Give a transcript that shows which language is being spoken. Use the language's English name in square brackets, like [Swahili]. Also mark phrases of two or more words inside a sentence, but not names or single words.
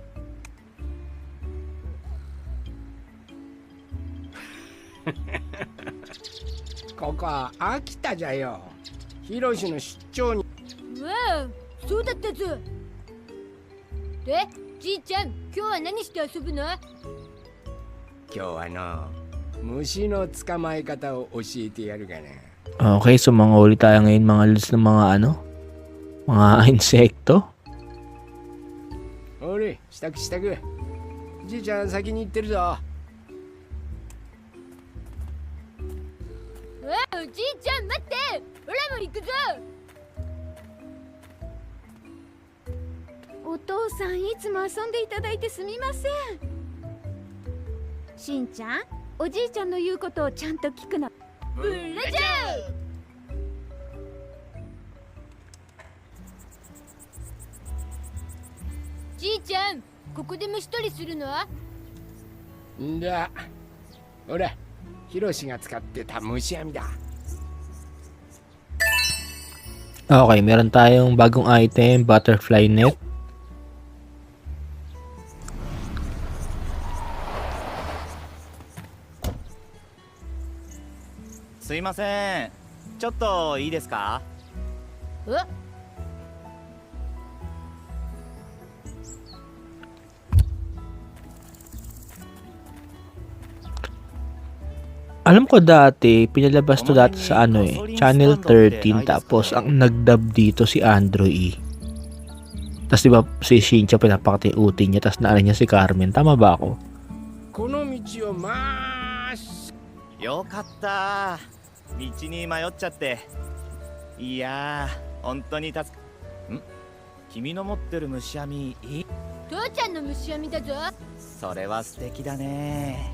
[Japanese] ここは秋田じゃよ。ヒロシの出張に。わあ、そうだったぞ。で、じいちゃん、今日は何して遊ぶの？今日はの虫の捕まえ方を教えてやるがな。 [Filipino] Okay, so mga uli tayo ngayon mga lods ng mga mga insekto. [Japanese] おれ、支度支度。じいちゃん先に行ってるぞ。わあ、じいちゃん待って。オラも行くぞ。お父さんいつも遊んでいただいてすみません。しんちゃん、おじいちゃんの言うことをちゃんと聞くの。ブレジャー。じいちゃん、ここで虫取りするの？んだ。ほら、ヒロシが使ってた虫網だ。 [Filipino] Okay, meron tayong bagong item, [English] butterfly net. [Japanese] Sumimasen. ちょっといいですか? え？ [Filipino] Alam ko dati, pinalabas to dati sa Channel 13, tapos ang nagdub dito si Andrew E. Tapos diba si Shinchan pinapakati-uti niya, tapos naalala niya si Carmen. Tama ba ako? [Japanese] この道をまーし。よかった。道に迷っちゃって。いやー、本当に助か。ん？君の持ってる虫網いい？父ちゃんの虫網だぞ。それは素敵だね。